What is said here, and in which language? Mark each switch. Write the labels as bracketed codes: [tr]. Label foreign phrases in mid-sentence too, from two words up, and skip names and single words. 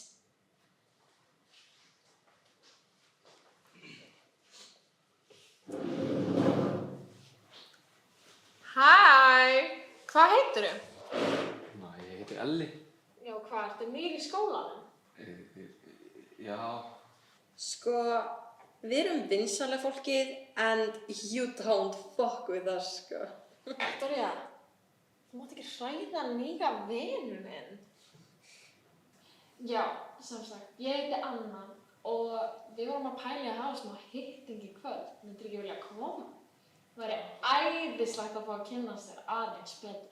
[is] Hæ! Hvað heitirðu? Ég heiti Elli. Já, hvað, ertu nýr í skólanum? Já. Sko, við erum vinsamlega fólkið [en] and you don't fuck with us, [is] sko. Viktoría, þú mátt ekki hræða nýja vinu minn. Já, sem sagt, ég heiti Anna og við vorum að pæla að hafa svona hitting í kvöld. Myndir ekki vilja koma? Það væri æðislegt að fá að kynnast þér aðeins betur.